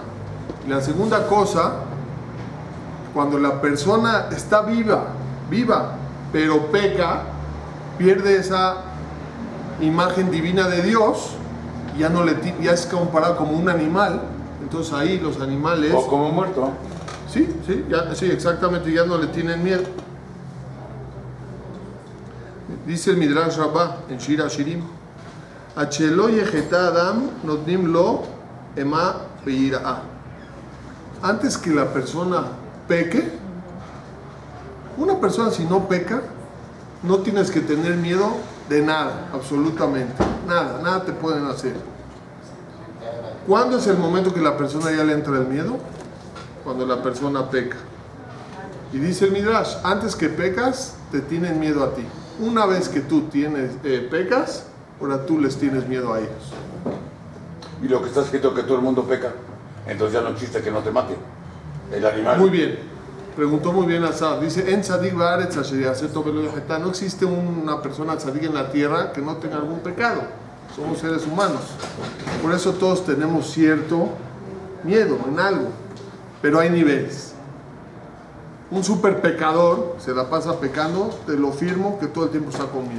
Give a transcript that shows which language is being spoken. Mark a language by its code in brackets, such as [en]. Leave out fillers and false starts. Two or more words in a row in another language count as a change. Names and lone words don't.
[es] Y la segunda cosa, cuando la persona está viva, pero peca, pierde esa imagen divina de Dios, ya es comparado como un animal. Entonces ahí los animales... O como muerto. Sí, exactamente, ya no le tienen miedo. Dice el Midrash Rabbah en Shir Hashirim, [he] שלא יחטא אדם נותנים לו אימה בבריה. [es] Antes que la persona peque, una persona si no peca, no tienes que tener miedo de nada, absolutamente. Nada te pueden hacer. ¿Cuándo es el momento que la persona ya le entra el miedo? Cuando la persona peca. Y dice el Midrash, antes que pecas, te tienen miedo a ti. Una vez que tú pecas, ahora tú les tienes miedo a ellos. Y lo que está escrito que todo el mundo peca, entonces ya no existe que no te mate el animal. Muy bien. Preguntó muy bien Asaf. Dice, [he] אין צדיק בארץ אשר יעשה טוב ולא יחטא. [es] No existe una persona tzadik en la tierra que no tenga algún pecado. Somos seres humanos. Por eso todos tenemos cierto miedo en algo. Pero hay niveles. Un super pecador se la pasa pecando, te lo firmo que todo el tiempo está con miedo.